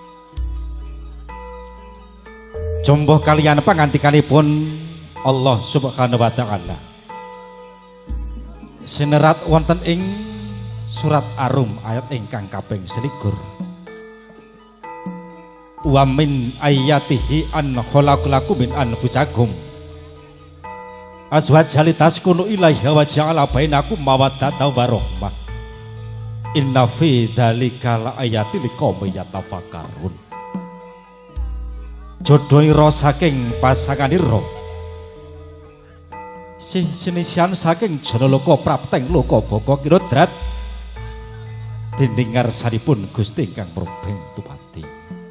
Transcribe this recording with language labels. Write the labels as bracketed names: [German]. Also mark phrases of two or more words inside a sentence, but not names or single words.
[Javanese] Jumbuh kaliyan pangandikanipun Allah [Arabic] سبحانه وتعالى [Javanese] sinerat wonten ing surat Ar-Rum ayat ingkang kaping 21. [Arabic] ومن آياته أن خلق لكم من أنفسكم أزواجا لتسكنوا إليها وجعل بينكم مودة ورحمة إن في ذلك لآيات لقوم يتفكرون. [Javanese] Jodhoira saking pasanganira sinisian saking jana loka prapteng loka baka kirodrat dinding ngarsanipun Gusti ingkang mrobeng dumadi.